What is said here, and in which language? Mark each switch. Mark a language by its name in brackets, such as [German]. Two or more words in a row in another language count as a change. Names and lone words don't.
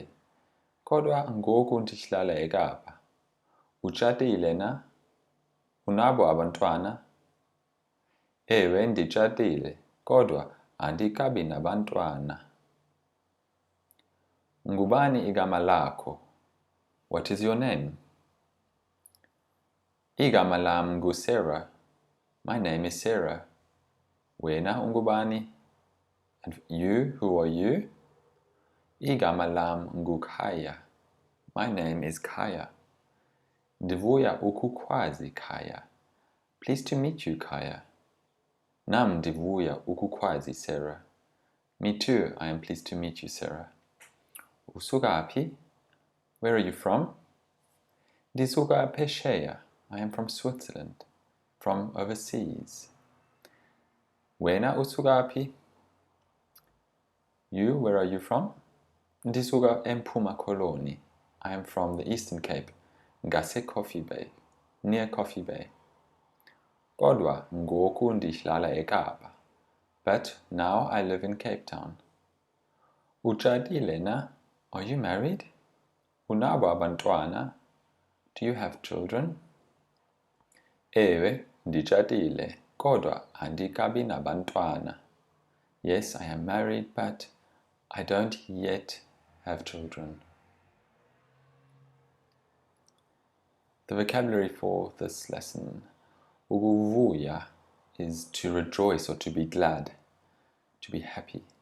[Xhosa] Kodwa ngoku ndihlala eKapa. Utshatile na? Unabo abantwana? Ewe nditshatile, kodwa andikabi nabantwana. Ngubani igama lakho? [English] What is your name? [Xhosa] Igama lam nguSarah. [English] My name is Sarah. [Xhosa] Wena ungubani? [English] And you, who are you? [Xhosa] Igama lam nguKhaya. [English] My name is Khaya. [Xhosa] Ndivuya ukukhwazi Khaya. [English] Pleased to meet you, Khaya. [Xhosa] Nam ndivuya ukukhwazi Sarah. [English] Me too, I am pleased to meet you, Sarah. Usukaphi? Where are you from? [Xhosa] Ndisuka phesheya. [English] I am from Switzerland, from overseas. [Xhosa] Wena usukaphi? [English] You, where are you from? [Xhosa] Ndisuka eMpuma Koloni. [English] I am from the Eastern Cape, ngaseCoffee Bay, near Coffee Bay. [Xhosa] Kodwa ngoku ndihlala eKapa. [English] But now I live in Cape Town. [Xhosa] Utshatile na? [English] Are you married? [Xhosa] Unabo abantwana? [English] Do you have children? [Xhosa] Ewe nditshatile, kodwa andikabi nabantwana. [English] Yes, I am married, but I don't yet have children. The vocabulary for this lesson, ukuvuya, is to rejoice or to be glad, to be happy.